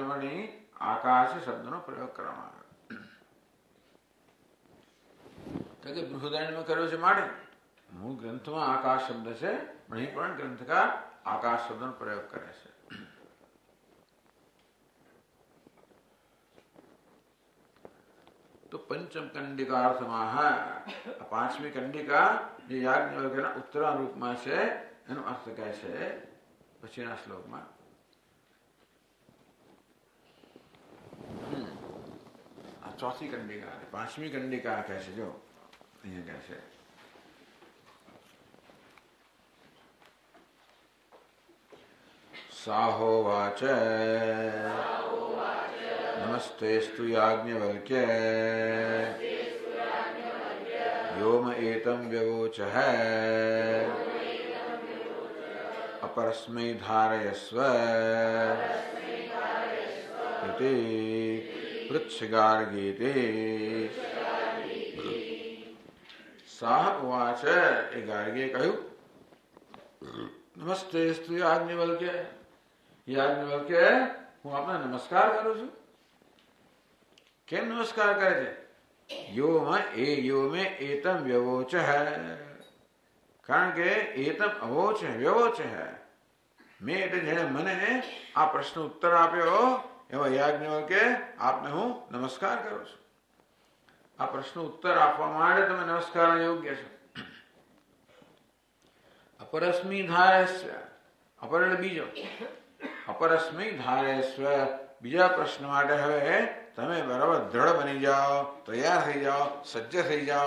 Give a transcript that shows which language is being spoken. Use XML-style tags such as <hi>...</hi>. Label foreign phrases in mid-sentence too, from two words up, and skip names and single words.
<gu>એની આકાશ શબ્દનો પ્રયોગ કરવામાં આવ્યો. કે બૃહદારણ્યમાં કર્યો છે માટે મૂળ ગ્રંથમાં આકાશ શબ્દ છે, અહીં પણ ગ્રંથકાર આકાશ શબ્દનો પ્રયોગ કરે છે. તો પંચ</gu> <sa>पंचम कंडिकार्थमाह</sa> <gu>પાંચમી કંડિકા જે યાજ્ઞવલ્ક્યના ઉત્તરા રૂપમાં છે એનો અર્થ કહે છે પછીના શ્લોકમાં. આ ચોથી કંડિકા પાંચમી કંડિકા કહે છે. જો અહીંયા કહે છે</gu> <sa>साहोवाच नमस्तेस्तु याज्ञवल्क्य योम एतं व्यवोचः अपरस्मै धारयस्व इति पृच्छगार्गीति. साह उवाच</sa> <gu>એ ગાર્ગીએ કહ્યું</gu> <sa>नमस्तेस्तु याज्ञवल्क्य</sa> <gu>યાજ્ઞવલ્ક્ય હું આપને નમસ્કાર કરું છું. કેમ નમસ્કાર કરે છે?</gu> <sa>यो में एतम व्यवोच है कारण के एतम अवोच है व्यवोच है मैं</sa> <gu>એટલે જેણે મને આ પ્રશ્ન ઉત્તર આપ્યો એવા યાજ્ઞવલ્ક્ય આપને હું નમસ્કાર કરું છું. આ પ્રશ્ન ઉત્તર આપવા માટે તમે નમસ્કાર યોગ્ય છો.</gu> <sa>अपरस्मि धारयस्व</sa> <gu>અપર એટલે બીજો</gu> <sa>अपरस्मि धारयस्व</sa> <gu>બીજા પ્રશ્ન માટે હવે તમે બરાબર દ્રઢ બની જાઓ, તૈયાર થઈ જાઓ, સજ્જ થઈ જાઓ.</gu>